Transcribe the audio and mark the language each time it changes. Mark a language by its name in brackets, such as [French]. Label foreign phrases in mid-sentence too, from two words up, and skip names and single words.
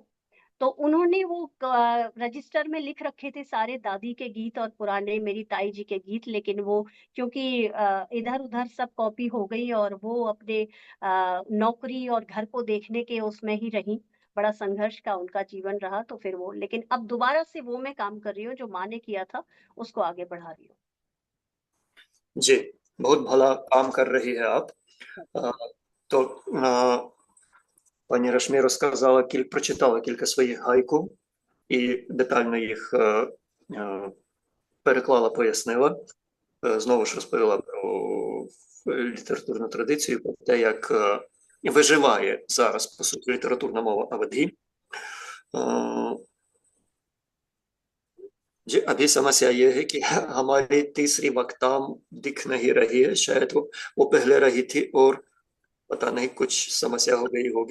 [Hindi] तो उन्होंने वो रजिस्टर में लिख रखे थे सारे दादी के गीत और पुराने मेरी ताई जी के गीत, लेकिन वो क्योंकि इधर उधर सब कॉपी हो गई, और वो अपने नौकरी और घर को देखने के उसमें ही रही। बड़ा संघर्ष का उनका जीवन रहा। तो फिर वो, लेकिन अब दोबारा से वो मैं काम कर रही हूँ, जो माँ ने किया था उसको आगे बढ़ा रही हूँ। जी, बहुत भला काम कर रही है आप. [Ukrainian] То пані Рашмі розказала, прочитала кілька своїх гайку і детально їх переклала, пояснила. Знову ж розповіла про літературну традицію, про те, як виживає зараз, по суті, літературна мова авадгі. [Hindi] जी, अभी समस्या ये है कि हमारी तीसरी वक्ता दिख नहीं रही है, शायद वो पहले रही थी और पता नहीं कुछ समस्या हो गई होगी.